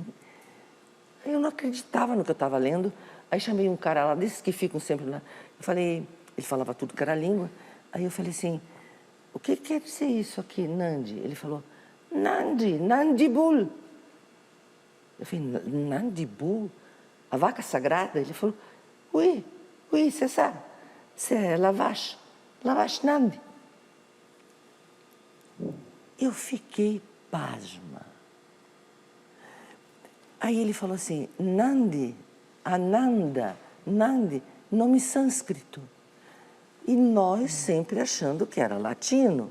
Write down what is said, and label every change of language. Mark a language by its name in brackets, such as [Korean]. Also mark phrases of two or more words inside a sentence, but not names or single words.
[Portuguese] Eu não acreditava no que eu estava lendo. Aí chamei um cara lá, desses que ficam sempre lá. Eu falei, ele falava tudo que era língua. Aí eu falei assim, o que quer dizer isso aqui, Nandi? Ele falou, Nandi, Nandibul. Eu falei, Nandibul? A vaca sagrada? Ele falou, [French] oui, c'est ça. C'est la vache Nandi. [Portuguese] Eu fiquei pasma. Aí ele falou assim, Nandi, Ananda, Nandi, nome sânscrito. E nós sempre achando que era latino.